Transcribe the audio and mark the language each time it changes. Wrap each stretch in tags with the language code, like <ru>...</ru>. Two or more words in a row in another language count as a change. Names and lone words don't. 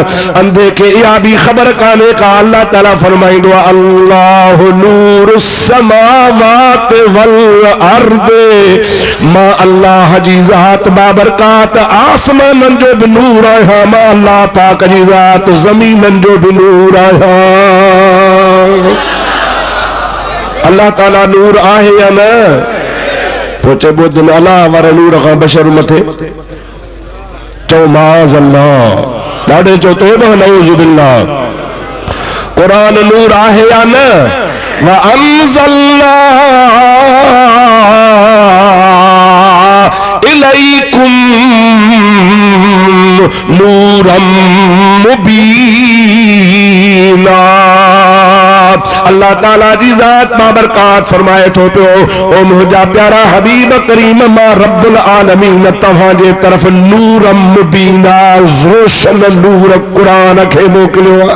<sd>अंधे खे इहा बि ख़बर कान्हे का अल्लाह ताला फरमाईंदो आहे</sd> <ar>الله نور السماوات والأرض,</ar> <sd>मां अल्लाह जी ज़ात बाबरकात आसमानन जो भी नूर आहियां, मां अल्लाह पाक जी ज़ात ज़मीनन जो भी नूर आहियां। अल्लाह ताला नूर आहे या न? पोइ चइबो दिन अल्लाह वारे नूर खां बशर मथे। चओ</sd> <ar>معاذ الله,</ar> <sd>ॾाढे चओ तौबा</sd> <ar>نعوذ بالله.</ar> <sd>कुरान नूर आहे या न?</sd> <ar>وأنزلنا إليكم نورا مبينا.</ar> <sd>अल्लाह ताला जी ज़ात बाबरकात फरमाए थो पियो, ओ मुंहिंजा प्यारा हबीब करीम, मां</sd> <ar>رب العالمين</ar> <sd>तव्हां जे तरफ़</sd> <ar>نورا مبينا,</ar> <sd>रोशन नूर क़ुरान खे मोकिलियो आहे।</sd>